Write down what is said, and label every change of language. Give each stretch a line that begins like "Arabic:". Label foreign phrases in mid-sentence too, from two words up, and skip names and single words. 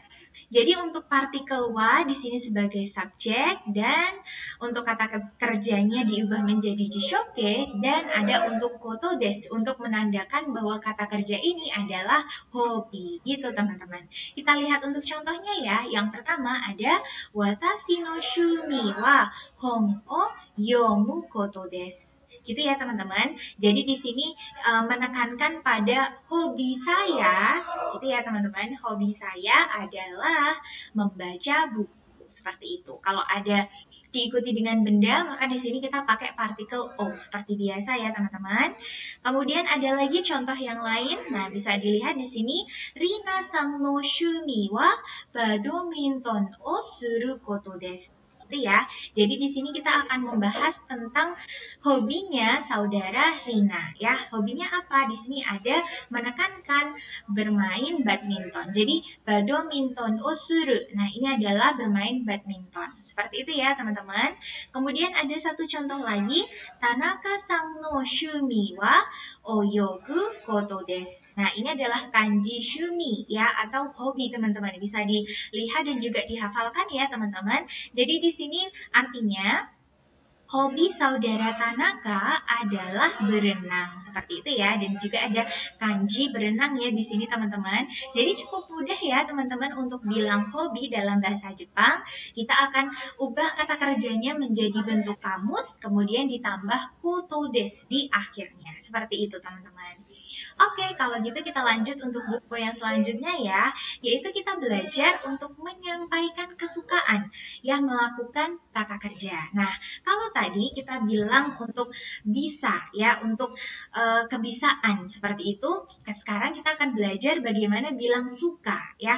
Indonesian: Jadi untuk partikel wa di sini sebagai subjek dan untuk kata kerjanya diubah menjadi jishoke dan ada untuk
Japanese: ことです
Indonesian: untuk menandakan bahwa kata kerja ini adalah hobi. Gitu teman-teman. Kita lihat untuk contohnya ya. Yang pertama ada
Japanese: 私の趣味は本を読むことです.
Indonesian: Gitu ya teman-teman. Jadi di sini menekankan pada hobi saya, gitu ya teman-teman. Hobi saya adalah membaca buku seperti itu. Kalau ada diikuti dengan benda, maka di sini kita pakai partikel o seperti biasa ya teman-teman. Kemudian ada lagi contoh yang lain. Nah, bisa dilihat di sini
Japanese: リナさんの趣味はバドミントンをすることです.
Indonesian: Gitu ya. Jadi di sini kita akan membahas tentang hobinya saudara Rina ya. Hobinya apa? Di sini ada menekankan bermain badminton. Jadi
Japanese: バドミントンをする.
Indonesian: Nah, ini adalah bermain badminton. Seperti itu ya, teman-teman. Kemudian ada satu contoh lagi,
Japanese: 田中さんの趣味は泳ぐことです.
Indonesian: Nah, ini adalah kanji shumi ya atau hobi teman-teman. Bisa dilihat dan juga dihafalkan ya, teman-teman. Jadi di sini artinya hobi saudara Tanaka adalah berenang. Seperti itu ya. Dan juga ada kanji berenang ya di sini teman-teman. Jadi cukup mudah ya teman-teman untuk bilang hobi dalam bahasa Jepang. Kita akan ubah kata kerjanya menjadi bentuk kamus. Kemudian ditambah
Japanese: ことです
Indonesian: di akhirnya. Seperti itu teman-teman. Oke, kalau gitu kita lanjut untuk buku yang selanjutnya ya, yaitu kita belajar untuk menyampaikan kesukaan yang melakukan kata kerja. Nah, kalau tadi kita bilang untuk bisa ya, untuk kebisaan seperti itu, sekarang kita akan belajar bagaimana bilang suka ya.